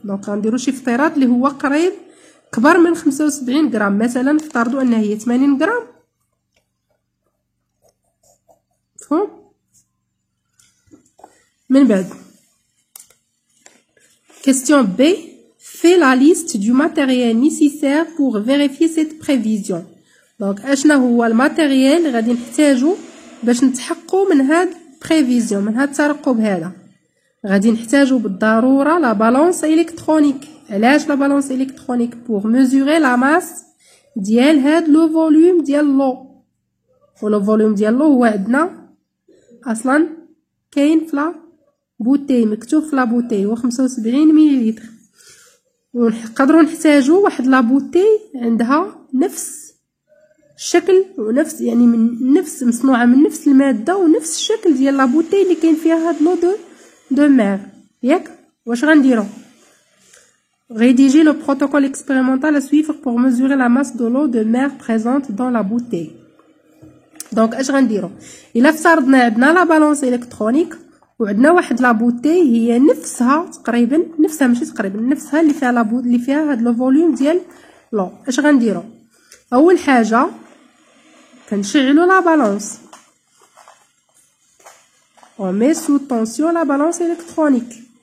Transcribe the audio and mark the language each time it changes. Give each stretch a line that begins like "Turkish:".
Arabic: دونك غنديرو شي افتراض اللي هو قريب كبر من 75 غرام. مثلا نفترضوا انها هي 80 غرام. مفهوم؟ من بعد question B.
French: Fais la liste du matériel nécessaire pour vérifier cette prévision.
Arabic: دونك اشنا هو الماتيريال اللي غادي نحتاجو باش نتحققوا من هاد بريفيزيون، من هاد الترقب هذا. غادي نحتاجو بالضروره لا بالانس الكترونيك. علاش لا بالانس الكترونيك؟
French: بور ميزوري لا ماس
Arabic: ديال هاد لو فوليوم ديال لو. ولو فوليوم ديال لو هو عندنا اصلا كاين فلا بوتي، مكتوب فلا بوتي هو 75 مليلتر. ونقدروا نحتاجو واحد لا بوتي عندها نفس الشكل ونفس يعني من نفس مصنوعه من نفس الماده ونفس الشكل ديال لا بوتي اللي كاين فيها هاد لو دو مير. ياك واش غنديرو؟
French: rédiger le protocole expérimental à suivre pour mesurer la masse de l'eau de mer présente dans la bouteille.
Arabic: دونك اش غنديرو؟ الا افترضنا عندنا لا بالونس الكترونيك وعندنا واحد لا بوتي هي نفسها تقريبا، نفسها ماشي تقريبا، نفسها اللي فيها اللي فيها هاد لو فوليوم ديال لو. اش غنديرو؟ اول حاجه كنشعلو لا بالونس،
French: on met sous tension la balance électronique.